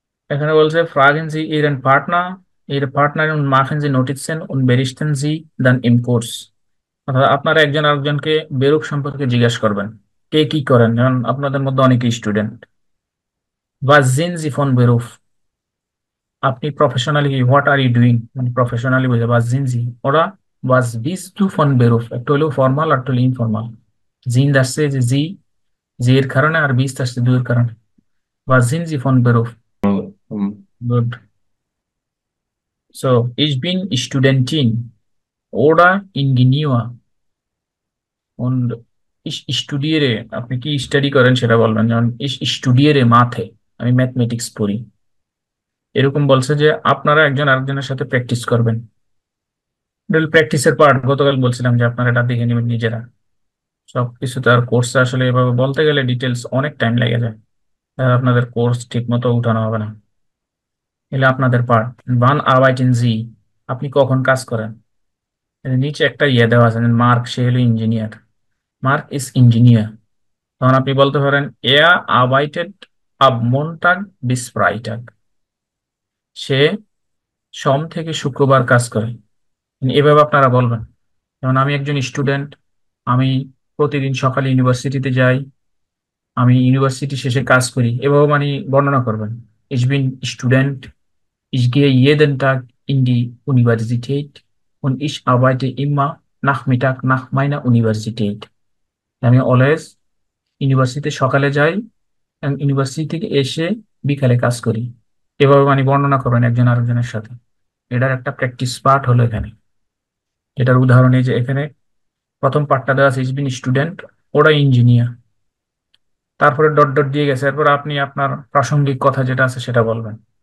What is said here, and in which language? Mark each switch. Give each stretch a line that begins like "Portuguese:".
Bangla: এখানে বলছে
German: fragen Sie Ihren Partner, Ihre Partnerin und machen Sie Notizen und berichten Sie dann im Kurs।
Bangla: অর্থাৎ আপনারা একজন আরেকজনকে বেরুপ সম্পর্কে জিজ্ঞেস করবেন, কে কি করেন, যেমন আপনাদের মধ্যে অনেকে student.
German: Was sind Sie von Beruf?
Bangla: আপনি professionally what are you doing, মানে প্রফেশনালি বোঝে
German: was sind Sie।
Bangla: ওরা
German: was bist du von Beruf,
Bangla: একটু হলেও ফর্মাল আর একটু হলেও ইনফর্মাল। জিন্দ আসছে যে জি, জি এর কারণে, আর বিস্ট আসছে দু এর কারণে।
German: was sind Sie von Beruf? হুম।
English: Good.
German: So, ich bin Studentin oder Ingenieur und ich studiere।
Bangla: আপনি কি স্টাডি করেন সেটা বলবেন, যেমন
German: ich studiere Mathe,
Bangla: আমি ম্যাথমেটিক্স পড়ি। এরকম বলছে যে আপনারা একজন আরেকজনের সাথে প্র্যাকটিস করবেন। প্র্যাকটিসের পার্ট গতকাল বলছিলাম যে আপনারা এটা দেখে নেবেন নিজেরা। সবকিছু তো আর কোর্সে আসলে এভাবে বলতে গেলে ডিটেলস অনেক টাইম লেগে যায়, আপনাদের কোর্স ঠিক মতো উঠানো হবে না। এলে আপনাদের পার্ট বান আরবাইটেন জি, আপনি কখন কাজ করেন। এর নিচে একটা ইয়ে দেওয়া আছে, মার্ক সে হলো ইঞ্জিনিয়ার, মার্ক ইজ ইঞ্জিনিয়ার। তখন আপনি বলতে পারেন এয়া আরবাইটেড আব মন্টাগ বিস ফ্রাইটাগ, সে সোম থেকে শুক্রবার কাজ করে। এভাবে আপনারা বলবেন। যেমন আমি একজন স্টুডেন্ট, আমি প্রতিদিন সকালে ইউনিভার্সিটিতে যাই, আমি ইউনিভার্সিটি শেষে কাজ করি, এভাবে মানে বর্ণনা করবেন।
German: Ich bin Student, ich gehe jeden Tag in die Universität und ich arbeite immer Nachmittag nach meiner Universität।
Bangla: আমি অলওয়েজ ইউনিভার্সিটিতে সকালে যাই এবং ইউনিভার্সিটি থেকে এসে বিকালে কাজ করি। এভাবে মানে বর্ণনা করবেন একজন আরেকজনের সাথে। এটার একটা প্র্যাকটিস পার্ট হলো এখানে। এটার উদাহরণ এই যে এখানে প্রথম পার্টটা দেওয়া আছে ইজ বিন স্টুডেন্ট, ওরা ইঞ্জিনিয়ার, তারপরে ডট ডট দিয়ে গেছে, এরপর আপনি আপনার প্রাসঙ্গিক কথা যেটা আছে সেটা বলবেন।